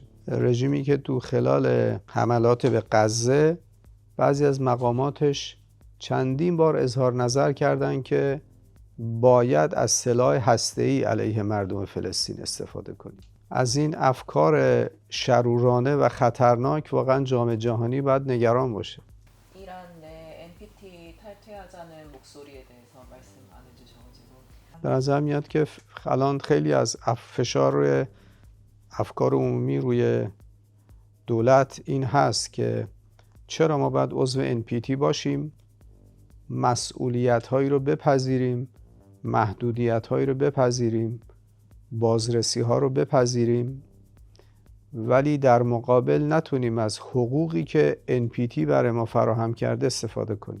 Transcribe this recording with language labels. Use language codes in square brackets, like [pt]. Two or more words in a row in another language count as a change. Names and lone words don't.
[fa] رژیمی که تو خلال حملات به غزه بعضی از مقاماتش چندین بار اظهار نظر کردن که باید از سلاح هسته‌ای علیه مردم فلسطین استفاده کنیم. از این افکار شرورانه و خطرناک واقعا جامعه جهانی باید نگران باشه. [ko] 이란 내 NPT 탈퇴하자는 목소리에 대해서 말씀 안 해주셔가지고 [fa] به نظر میاد که الان خیلی از فشار روی افکار عمومی روی دولت این هست که چرا ما باید عضو NPT باشیم، مسئولیت هایی رو بپذیریم، محدودیت هایی رو بپذیریم، بازرسی ها رو بپذیریم، ولی در مقابل نتونیم از حقوقی که NPT برای ما فراهم کرده استفاده کنیم.